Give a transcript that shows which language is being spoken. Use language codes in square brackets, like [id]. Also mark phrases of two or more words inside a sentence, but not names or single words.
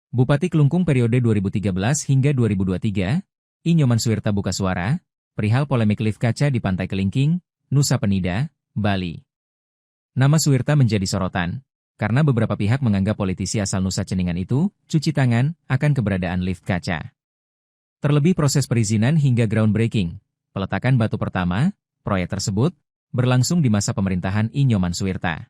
[id] Bupati Klungkung periode 2013 hingga 2023, I Nyoman Suwirta buka suara, perihal polemik lift kaca di Pantai Kelingking, Nusa Penida, Bali. Nama Suwirta menjadi sorotan, karena beberapa pihak menganggap politisi asal Nusa Ceningan itu cuci tangan akan keberadaan lift kaca. Terlebih proses perizinan hingga groundbreaking, peletakan batu pertama, proyek tersebut, berlangsung di masa pemerintahan I Nyoman Suwirta.